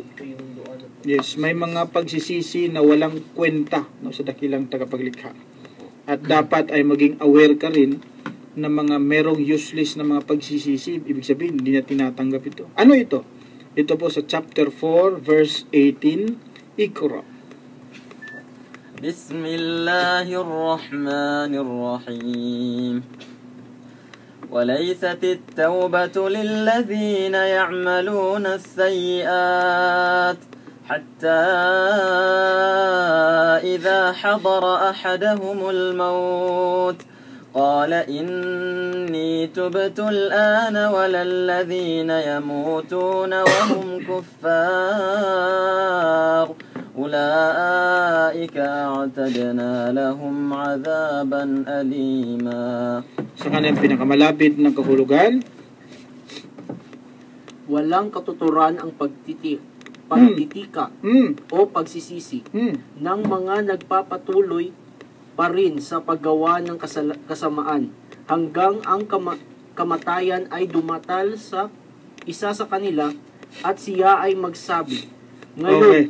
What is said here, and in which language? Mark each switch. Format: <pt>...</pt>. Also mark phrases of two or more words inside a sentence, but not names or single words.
<tl>Yes, may mga pagsisisi na walang kwenta, no, sa dakilang tagapaglikha. At dapat ay maging aware ka rin na mga merong useless na mga pagsisisi. Ibig sabihin, hindi na tinatanggap ito. Ano ito? Ito po sa</tl> <en>chapter 4, verse 18,</en> <ar>Iqra. بسم الله الرحمن الرحيم. وَلَيْسَتِ التَّوْبَةُ لِلَّذِينَ يَعْمَلُونَ السَّيِّئَاتِ حَتَّى إِذَا حَضَرَ أَحَدَهُمُ الْمَوْتُ قال إني تبت الآن ولا الذين يموتون وهم كفار أولئك أعتدنا لهم عذابا أليما.</ar> <tl>Sa kanyang pinakamalapit na kahulugan, walang katuturan ang pagtitika o pagsisisi ng mga nagpapatuloy pa rin sa paggawa ng kasamaan hanggang ang kamatayan ay dumatal sa isa sa kanila at siya ay magsabi.</tl>